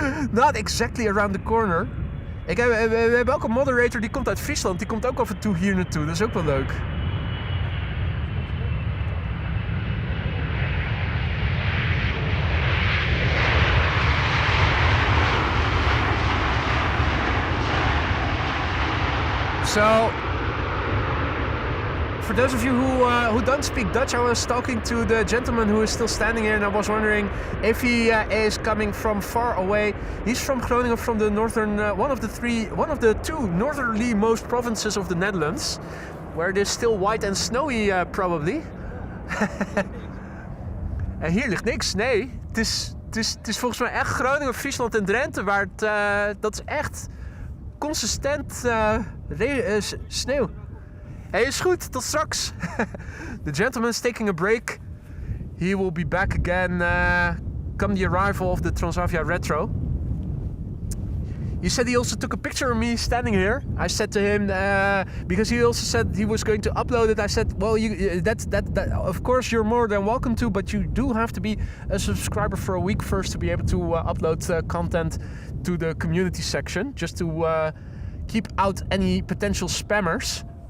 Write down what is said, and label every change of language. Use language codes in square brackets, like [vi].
[en] Not exactly around the corner. [nl] We hebben ook een moderator die komt uit Friesland. Die komt ook af en toe hier naartoe. Dat is ook wel leuk. [en] So, for those of you who don't speak Dutch, I was talking to the gentleman who is still standing here, and I was wondering if he is coming from far away. He's from Groningen, from the northern, one of the two northerly most provinces of the Netherlands, where it is still white and snowy, probably. [nl] En hier ligt niks. Nee, het is volgens mij echt Groningen, Friesland en Drenthe, waar dat is echt consistent sneeuw. Hey, is goed. Tot straks. [en] The gentleman's taking a break. He will be back again come the arrival of the Transavia Retro. He said he also took a picture of me standing here. I said to him, because he also said he was going to upload it. I said, well, that of course you're more than welcome to, but you do have to be a subscriber for a week first to be able to upload content to the community section, just to keep out any potential spammers.